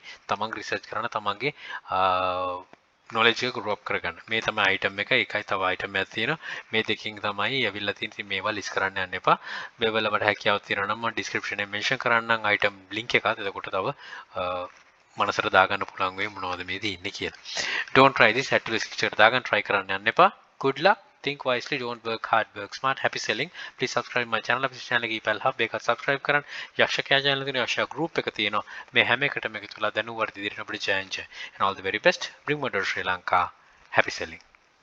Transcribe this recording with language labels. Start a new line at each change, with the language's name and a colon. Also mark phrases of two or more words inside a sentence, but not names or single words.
Sinhala: තමන් research කරන තමන්ගේ knowledge එක
English: grow up
Sinhala: කරගන්න. මේ තමයි item එක. ඒකයි තව item එකක් තියෙනවා. මේ දෙකකින් තමයි ඇවිල්ලා තියෙන්නේ. ඉතින් මේවා list කරන්න යන්න එපා. මේ වල මට හැකියාවක් තියෙනවා නම් මම description එකේ mention කරන්නම්
English: item link
Sinhala: එකත්. එතකොට තව මනසට දාගන්න පුළුවන් වෙයි මොනවද මේ තියෙන්නේ කියලා.
English: Don't try this at risk
Sinhala: එකට දාගන්න try කරන්න යන්න එපා.
English: Good luck. Think wisely, don't work hard, work smart. Happy selling. Please subscribe my channel.
Sinhala: අපේ channel එකේ EPAL hub එකත් subscribe කරන්න. යක්ෂකයා channel එකේ යක්ෂ group එක තියෙනවා. මේ හැම එකටම එකතු වෙලා දැනුවත් ඉදිරියට අපිට join.
English: And all the very best. Bring more to Sri Lanka. Happy selling.